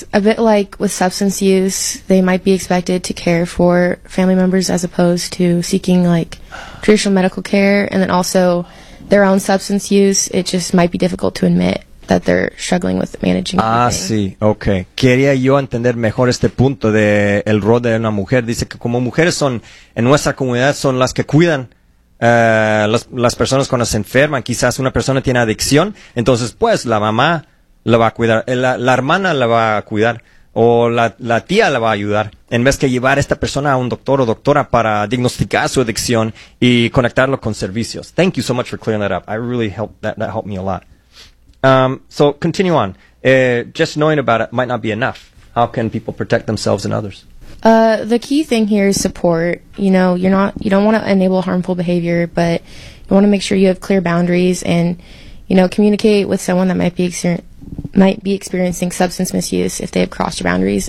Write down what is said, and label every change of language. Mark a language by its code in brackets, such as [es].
[en] a bit like with substance use, they might be expected to care for family members as opposed to seeking like traditional medical care. And then also their own substance use, it just might be difficult to admit that they're struggling with managing everything. [es] Ah, sí, [en] okay. [es] Quería yo entender mejor este punto de el rol de una mujer. Dice que como mujeres son, en nuestra comunidad, son las que cuidan las personas cuando se enferman. Quizás una persona tiene adicción, entonces pues la mamá la va a cuidar, la hermana la va a cuidar, o la tía la va a ayudar, en vez que llevar a esta persona a un doctor o doctora para diagnosticar su adicción y conectarlo con servicios. [en] Thank you so much for clearing that up. I really helped, that helped me a lot. So continue on. Just knowing about it might not be enough. How can people protect themselves and others? The key thing here is support. You know, you don't want to enable harmful behavior, but you want to make sure you have clear boundaries and, you know, communicate with someone that might be experiencing substance misuse if they have crossed your boundaries.